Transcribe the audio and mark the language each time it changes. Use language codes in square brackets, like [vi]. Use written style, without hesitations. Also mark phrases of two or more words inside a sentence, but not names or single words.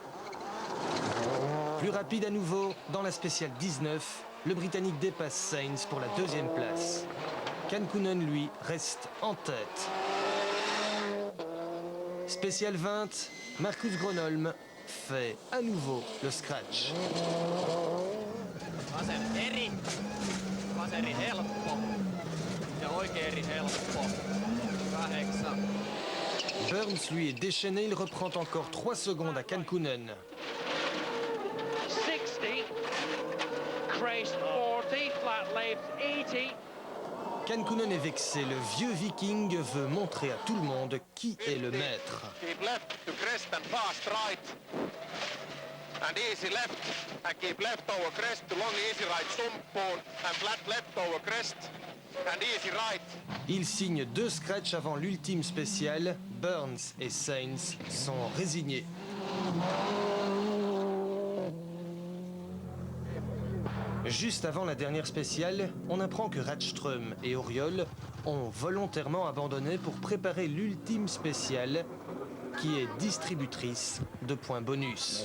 [fr] Plus rapide à nouveau dans la spéciale 19, le Britannique dépasse Sainz pour la 2e place. Kankkunen, lui, reste en tête. Spécial 20, Marcus Gronholm fait à nouveau le scratch. [fi] Vasen eri. Vaseri helppo. Ja oikein eri helppo. 8. [fr] Burns, lui, est déchaîné. Il reprend encore 3 secondes à Kankkunen. [en] 60. Crest 40. Flat left 80. [fr] Kankkunen est vexé. Le vieux viking veut montrer à tout le monde qui est le maître. [en] Keep left to crest and fast right. And easy left. And keep left over crest to long easy right sumppuun. And flat left over crest. And easy right. [fr] Il signe 2 scratchs avant l'ultime spécial. Burns et Sainz sont résignés. Juste avant la dernière spéciale, on apprend que Rådström et Auriol ont volontairement abandonné pour préparer l'ultime spéciale, qui est distributrice de points bonus.